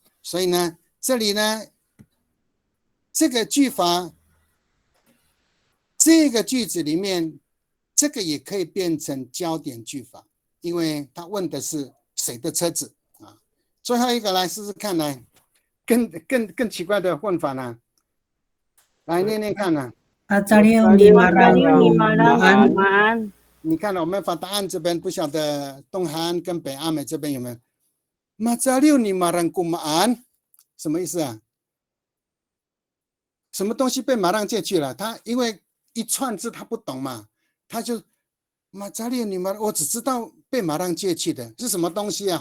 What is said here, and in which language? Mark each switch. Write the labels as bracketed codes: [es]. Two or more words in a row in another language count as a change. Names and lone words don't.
[zh] 所以呢，这里呢，这个句法，这个句子里面，这个也可以变成焦点句法，因为他问的是谁的车子啊。最后一个来试试看，来更奇怪的问法呢，来念念看呢。 [ami] Macariw ni marang kumaan. [zh] 你看了我们发答案这边，不晓得东韩跟北阿美这边有没有？ [ami] 马扎六你马让古马安， [zh] 什么意思啊？什么东西被马让借去了？他因为一串字他不懂嘛，他就 [ami] 马扎六你马， [zh] 我只知道被马让借去的是什么东西啊？